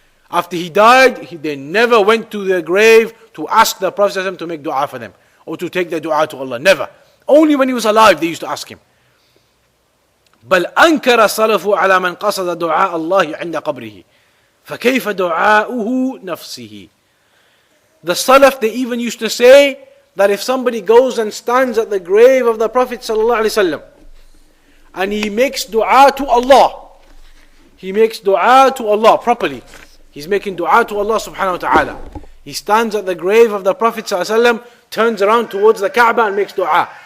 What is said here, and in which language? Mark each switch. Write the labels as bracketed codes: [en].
[en] After he died, they never went to the grave to ask the Prophet ﷺ to make dua for them, or to take their dua to Allah. Never. Only when he was alive they used to ask him. [ar] بل أنكر السلف على من قصد دعاء الله عند قبره فكيف دعاؤه نفسه. [en] The Salaf, they even used to say that if somebody goes and stands at the grave of the Prophet ﷺ and he makes dua to Allah, he makes dua to Allah properly, he's making dua to Allah subhanahu wa ta'ala. He stands at the grave of the Prophet ﷺ, turns around towards the Kaaba and makes dua.